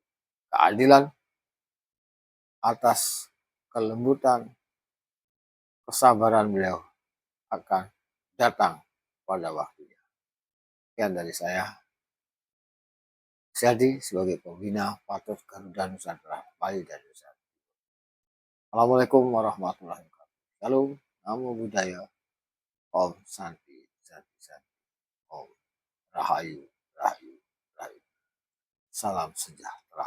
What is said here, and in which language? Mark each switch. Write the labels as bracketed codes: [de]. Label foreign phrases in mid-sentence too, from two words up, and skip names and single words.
[id] Keadilan atas kelembutan, kesabaran beliau akan datang pada waktunya. Sekian dari saya, Syadi sebagai pembina Patut Garuda Nusantara Bali dan Nusantara. [ar] السلام عليكم ورحمة الله وبركاته. [pi] Shalom, namo buddhaya, [sa] ॐ शान्ति शान्ति शान्ति, [ban] om rahayu, rahayu, rahayu. [id] Salam sejahtera.